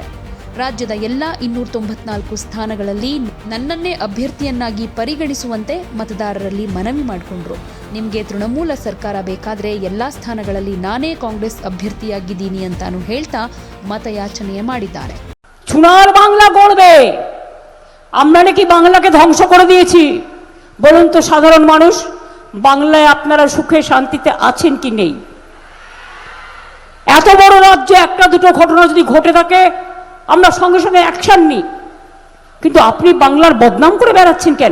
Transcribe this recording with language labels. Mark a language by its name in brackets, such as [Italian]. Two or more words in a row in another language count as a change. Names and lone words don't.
[Kannada] ರಾಜ್ಯದ ಎಲ್ಲ 294 ಸ್ಥಾನಗಳಲ್ಲಿ ನನ್ನನ್ನೇ ಅಭ್ಯರ್ಥಿಯನ್ನಾಗಿ ಪರಿಗಣಿಸುವಂತೆ ಮತದಾರರಲ್ಲಿ ಮನವಿ ಮಾಡಿಕೊಂಡ್ರು. ನಿಮಗೆ ತೃಣಮೂಲ ಸರ್ಕಾರ ಬೇಕಾದ್ರೆ ಎಲ್ಲಾ ಸ್ಥಾನಗಳಲ್ಲಿ ನಾನೇ ಕಾಂಗ್ರೆಸ್ ಅಭ್ಯರ್ಥಿಯಾಗಿದ್ದೀನಿ ಅಂತಾನು ಹೇಳ್ತಾ ಮತಯಾಚನೆ ಮಾಡಿದ್ದಾರೆ. [Bangla] সোনার বাংলা গড়বে, আমরা নাকি বাংলাকে ধ্বংস করে দিয়েছি? বলুন তো সাধারণ মানুষ, বাংলায় আপনারা সুখে শান্তিতে আছেন কি নেই? এত বড় রাজ্যে একটা দুটো ঘটনা যদি ঘটে থাকে আমরা সঙ্গে সঙ্গে অ্যাকশন নিই, কিন্তু আপনি বাংলার বদনাম করে বেড়াচ্ছেন কেন?